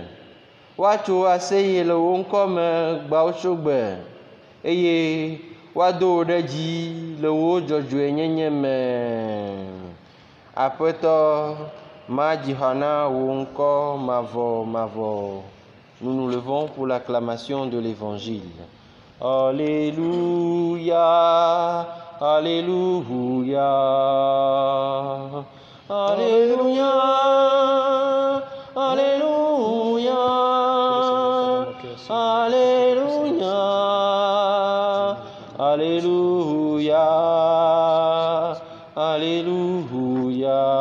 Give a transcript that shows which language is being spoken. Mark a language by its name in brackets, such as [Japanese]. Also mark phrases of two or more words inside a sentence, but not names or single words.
[Ewe] Woatso aseye le wo ŋkɔme gbawotsogbe eye woado wo ɖe dzi le wo dzɔdzɔenyenye me. Aƒetɔ madzi ha na wò ŋkɔ mavɔmavɔ. [French] Nous nous levons pour l'acclamation de l'Évangile. Alléluia, Alléluia, Alléluia, Alléluia, Alléluia, Alléluia, Alléluia.